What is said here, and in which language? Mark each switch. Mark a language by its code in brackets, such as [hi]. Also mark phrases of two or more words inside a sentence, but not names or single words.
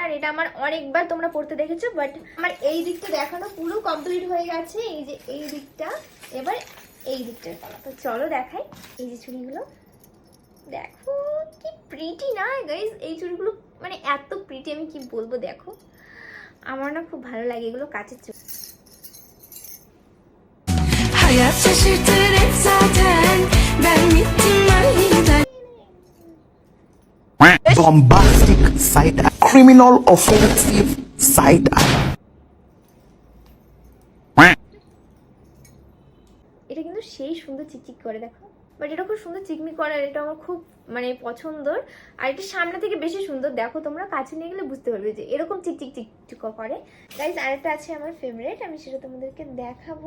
[bn] আর এটা আমার অনেকবার তোমরা পড়তে দেখেছো, বাট আমার এই দিকটা দেখানো পুরো কমপ্লিট হয়ে গেছে। এই যে এই দিকটা, এবার এই দিকটার পালা। তো চলো দেখাই এই যে চুড়িগুলো। দেখো কি প্রিটি না গাইস, এই চুড়িগুলো মানে এত প্রিটি, আমি কি বলবো। দেখো আমার না খুব ভালো লাগে এগুলো, কাচের চুড়ি। [tr] Hayat şaşırtır hep zaten. Ben bittim aniden. [en] Bombastic side eye. Criminal offensive side eye. [bn] এটা কিন্তু সেই সুন্দর চিকচিক করে, দেখো। বাট এটা খুব সুন্দর চিকমিক করে, আর এটা আমার খুব মানে পছন্দর। আর এটা সামনে থেকে বেশি সুন্দর, দেখো তোমরা কাছে নিয়ে গেলে বুঝতে পারবে যে এরকম চিকচিক করে। গাইস আরেকটা আছে আমার ফেভারিট, আমি সেটা তোমাদেরকে দেখাবো।